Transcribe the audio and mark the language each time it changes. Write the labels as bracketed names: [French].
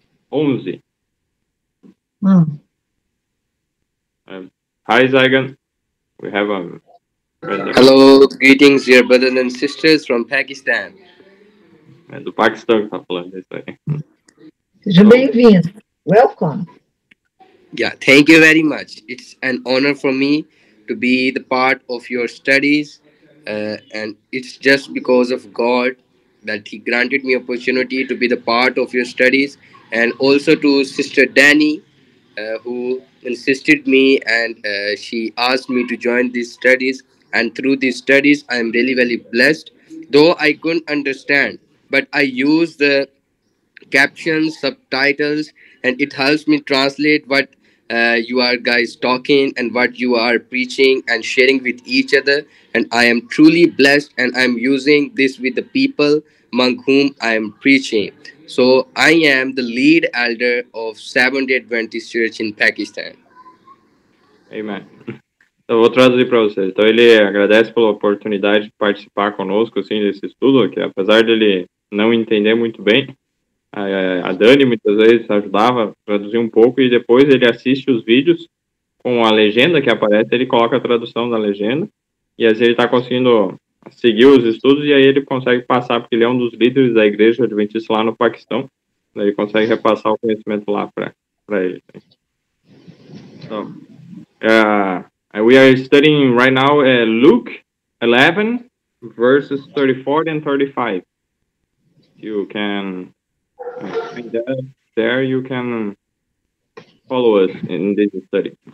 [English] 11. Hi, Zygan. We have a... Hello, greetings, dear brothers and sisters from Pakistan. [Portuguese] É do Paquistão que está falando isso aí. Seja bem-vindo. Welcome. [English] Yeah, thank you very much. It's an honor for me to be the part of your studies, and it's just because of God that He granted me opportunity to be the part of your studies, and also to Sister Danny, who insisted me and she asked me to join these studies. And through these studies, I am really, really blessed. Though I couldn't understand, but I use the captions, subtitles, and it helps me translate what you are guys talking and what you are preaching and sharing with each other. And I am truly blessed, and I'm using this with the people among whom I am preaching. So I am the lead elder of Seventh-day Adventist Church in Pakistan. Amen. [Portuguese] Então, eu vou traduzir para vocês. Então, ele agradece pela oportunidade de participar conosco, assim, desse estudo, que apesar dele não entender muito bem, a Dani muitas vezes ajudava a traduzir um pouco, e depois ele assiste os vídeos com a legenda que aparece, ele coloca a tradução da legenda, e assim ele está conseguindo seguir os estudos, e aí ele consegue passar, porque ele é um dos líderes da igreja adventista lá no Paquistão, daí ele consegue repassar o conhecimento lá para ele. [English] Então, we are studying right now Luke 11, verses 34 and 35. You can find that there, you can follow us in this study.